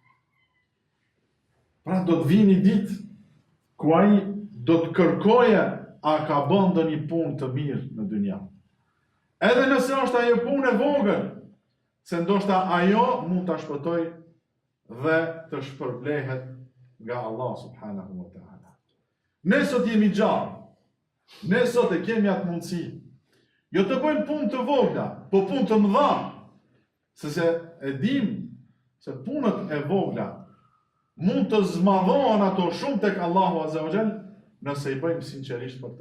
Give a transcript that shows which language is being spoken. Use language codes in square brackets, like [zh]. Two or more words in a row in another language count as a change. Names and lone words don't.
[sq] Pra do të vijë një ditë ku ai do të kërkoje a ka bën ndonjë punë të mirë në dynja. Edhe nëse është ajo punë e vogël, se ndoshta ajo mund ta shpëtoj dhe të shpërblehet nga Allah [ar] سبحانه وتعالى. [sq] Ne sot jemi gjallë, ne sot e kemi atë mundësi, jo të bëjmë punë të vogla, po punë të mëdha, se e dim se punët e vogla mund të zmadhohen ato shumë tek Allahu [ar] عز وجل [sq] nëse i bëjmë sinqerisht për ta.